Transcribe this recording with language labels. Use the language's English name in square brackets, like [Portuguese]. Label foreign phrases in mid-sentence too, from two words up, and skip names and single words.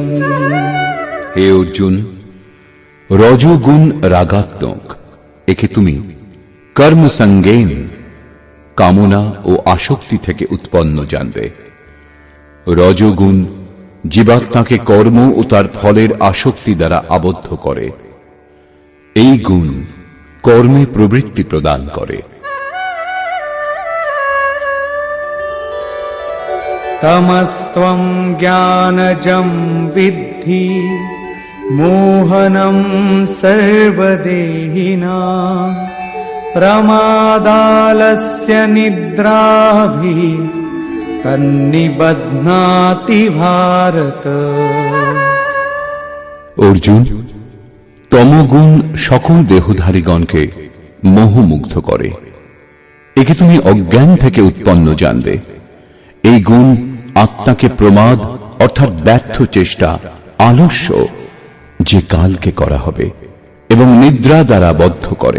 [Bangla] হে অর্জুন, রজোগুণ রাগাত্মক, একে তুমি কর্মসঙ্গেন কামনা ও আসক্তি থেকে উৎপন্ন জানবে। রজোগুণ জীবাত্মাকে কর্ম ও তার ফলের আসক্তি দ্বারা আবদ্ধ করে। এই গুণ কর্মে প্রবৃত্তি প্রদান করে। [Sanskrit] तमस्त्वं ज्ञानजं विद्धि मोहनं सर्वदेहिनां प्रमादालस्य निद्राभिः तन्निबध्नाति भारत। [Bangla] অর্জুন, তমগুণ সকল দেহধারীগণকে মোহমুগ্ধ করে। একে তুমি অজ্ঞান থেকে উৎপন্ন জানবে। এই গুণ আত্মাকে প্রমাদ অর্থাৎ ব্যর্থ চেষ্টা, আলস্য যে কালকে করা হবে এবং নিদ্রা দ্বারা বদ্ধ করে।